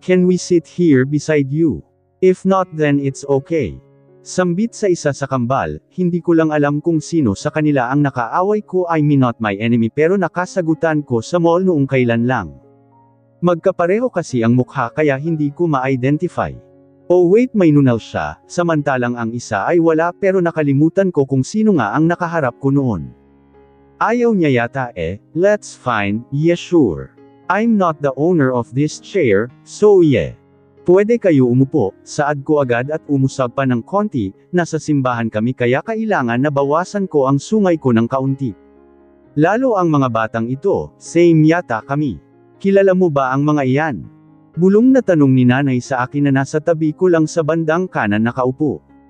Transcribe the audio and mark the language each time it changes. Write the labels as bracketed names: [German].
[English] Can we sit here beside you? If not then it's okay. [Filipino] Sambit sa isa sa kambal, hindi ko lang alam kung sino sa kanila ang nakaaway ko. [English] I mean not my enemy, [Filipino] pero nakasagutan ko sa mall noong kailan lang. Magkapareho kasi ang mukha kaya hindi ko ma-identify. Oh wait, may nunal siya, samantalang ang isa ay wala, pero nakalimutan ko kung sino nga ang nakaharap ko noon. Ayaw niya yata eh. [English] Let's find. Yeah sure. I'm not the owner of this chair, so yeah. [Filipino] Pwede kayo umupo. Saad ko agad at umusag pa ng konti. Nasa simbahan kami kaya kailangan na bawasan ko ang sungay ko ng kaunti. Lalo ang mga batang ito, same yata kami. Kilala mo ba ang mga iyan? Bulong na tanong ni nanay sa akin na nasa tabi ko lang sa bandang kanan nakaupo.